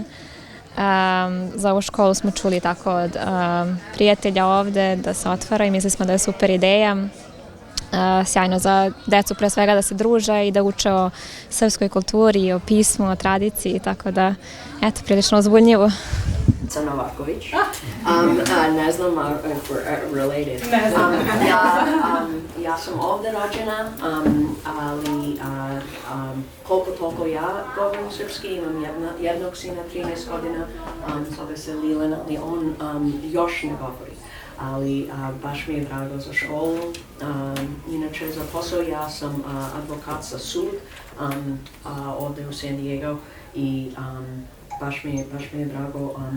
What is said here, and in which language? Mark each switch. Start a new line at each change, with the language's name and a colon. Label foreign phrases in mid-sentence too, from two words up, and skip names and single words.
Serbian: Za ovu školu smo čuli tako od prijatelja ovde da se otvara i mislili smo da je super ideja. Sjajno za decu pre svega da se druže i da uče o srpskoj kulturi, o pismu, o tradiciji, tako da, eto, prilično uzbudljivo.
English: Novaković.
Serbian: Ne znam
English: if we're related.
Serbian: Ja sam ovdje rođena, ali koliko toliko ja govorim srpski, imam jednog sina, 13 godina, zove se Lilen, ali on još ne govori. Ali baš mi je drago za školu. Inače za posao ja sam advokat za sud ovdje u San Diego i baš mi je drago.